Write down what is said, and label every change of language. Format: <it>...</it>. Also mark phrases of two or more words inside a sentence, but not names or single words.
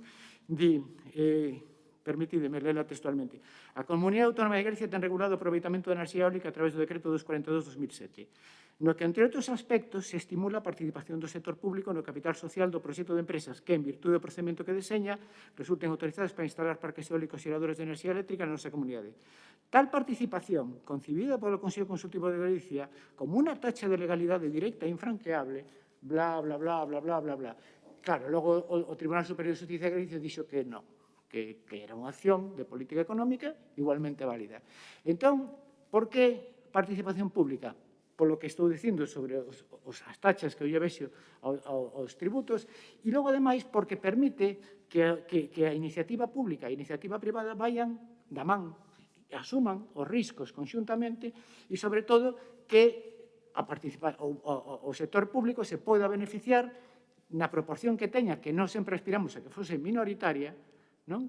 <gl>Di, permitideme lela textualmente, a Comunidade Autónoma de Galicia ten regulado o aproveitamento da enerxía eólica a través do Decreto 242/2007, no que, entre outros aspectos, se estimula a participación do sector público no capital social do proxecto de empresas que, en virtude do procedimento que deseña, resulten autorizadas para instalar parques eólicos e xeradores de enerxía eléctrica na nosa comunidade. Tal participación, concibida polo Consello Consultivo de Galicia como unha taxa de legalidade directa e infranqueable, bla, bla, bla, bla, bla, bla, bla. Claro, logo o Tribunal Superior de Justicia de Galicia dixo que non, que era unha acción de política económica igualmente válida. Entón, por que participación pública? Polo que estou dicindo sobre as taxas que eu lle vexo aos tributos, e logo, ademais, porque permite que a iniciativa pública e a iniciativa privada vayan da man, asuman os riscos conxuntamente e, sobre todo, que o sector público se poda beneficiar na proporción que teña, que non sempre aspiramos a que fose minoritaria, non?</gl>